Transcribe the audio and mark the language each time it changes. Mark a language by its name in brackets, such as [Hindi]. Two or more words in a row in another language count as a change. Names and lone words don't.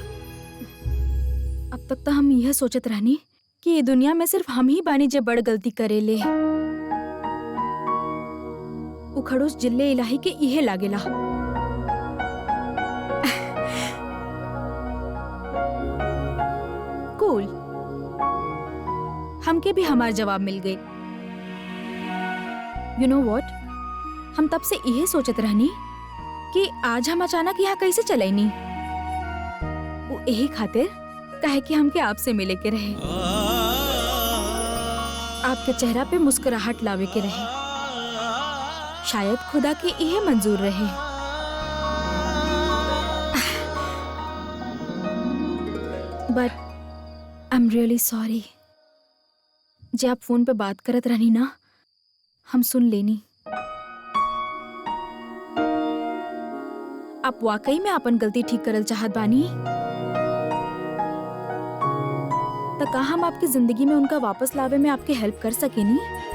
[Bhojpuri] अब तक तो हम यह सोचत रहनी कि ये दुनिया में सिर्फ हम ही बानी जे बड़ गलती करेले। उखड़ूस जिल्ले इलाही के इहे लागेला। कूल, हमके भी हमार जवाब मिल गए। [English] you know what, [Bhojpuri] हम तब से यही सोचत रहनी कि आज हम अचानक यहाँ कैसे चलेनी। वो यही खातिर काहे कि हमके आपसे मिले के रहे, आपके चेहरा पे मुस्कुराहट लावे के रहे। शायद खुदा के यही मंजूर रहे। [English] but I am really sorry. [Bhojpuri] जब आप फोन पे बात करत रहनी ना, हम सुन लेनी। आप वाकई में अपन गलती ठीक करल चाहत बानी तो का हम आपकी जिंदगी में उनका वापस लावे में आपकी हेल्प कर सकेनी?